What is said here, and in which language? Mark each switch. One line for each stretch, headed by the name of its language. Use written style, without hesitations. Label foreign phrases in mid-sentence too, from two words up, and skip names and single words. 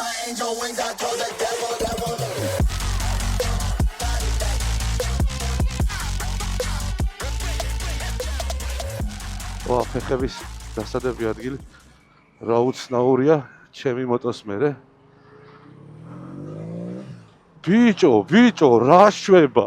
English: angel wings, I told the devil that will
Georgian: ვა, ფეხების დასადები ადგილი რა უცნაურია, ჩემი მოტოს მერე. ბიჭო, რა შვება?